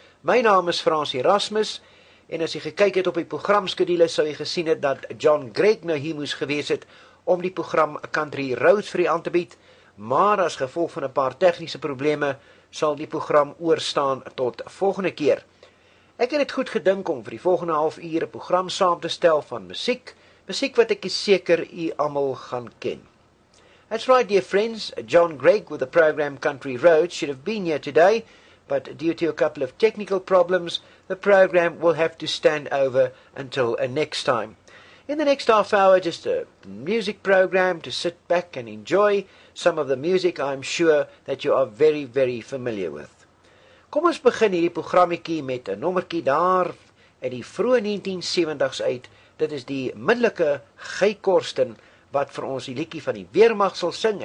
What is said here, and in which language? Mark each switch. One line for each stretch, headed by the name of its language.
Afrikaans: My naam is Frans Erasmus en as jy gekyk het op die programskedule sou jy gesien het dat John Gregg nou hier moes gewees het om die program Country Roads vir u aan te bied, maar as gevolg van 'n paar tegniese probleme sal die program oorstaan tot volgende keer. Ek het goed gedink om vir die volgende half uur 'n program saam te stel van musiek, musiek wat ek seker u almal gaan ken.
English: That's right, dear friends, John Gregg with the program Country Roads should have been here today, but due to a couple of technical problems, the program will have to stand over until next time. In the next half hour, just a music program to sit back and enjoy some of the music I'm sure that you are very, very familiar with.
Afrikaans: Kom ons begin hierdie programmetjie met 'n nommertjie daar uit die vroeë 1970s uit. Dit is die middelike Gey Corsten wat vir ons die liedjie van die Weermag sal sing.